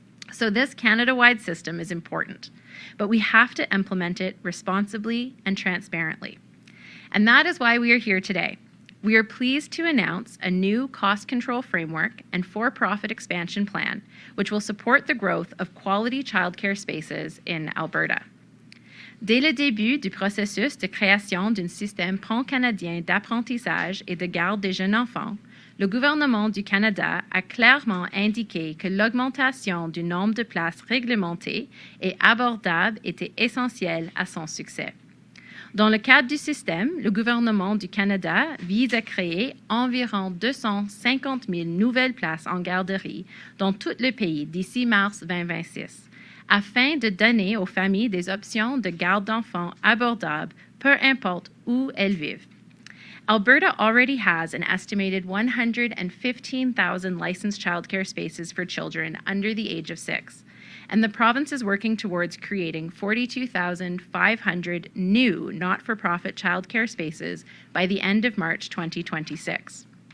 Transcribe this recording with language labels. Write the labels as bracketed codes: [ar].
[en] So this Canada-wide system is important, but we have to implement it responsibly and transparently. And that is why we are here today. We are pleased to announce a new cost control framework and for-profit expansion plan, which will support the growth of quality childcare spaces in Alberta. [fr] Dès le début du processus de création d'un système pan-canadien d'apprentissage et de garde des jeunes enfants, le gouvernement du Canada a clairement indiqué que l'augmentation du nombre de places réglementées et abordables était essentielle à son succès. Dans le cadre du système, le gouvernement du Canada vise à créer environ 250 000 nouvelles places en garderie dans tout le pays d'ici mars 2026, afin de donner aux familles des options de garde d'enfants abordables, peu importe où elles vivent. [en] Alberta already has an estimated 115,000 licensed childcare spaces for children under the age of 6, and the province is working towards creating 42,500 new not-for-profit childcare spaces by the end of March 2026.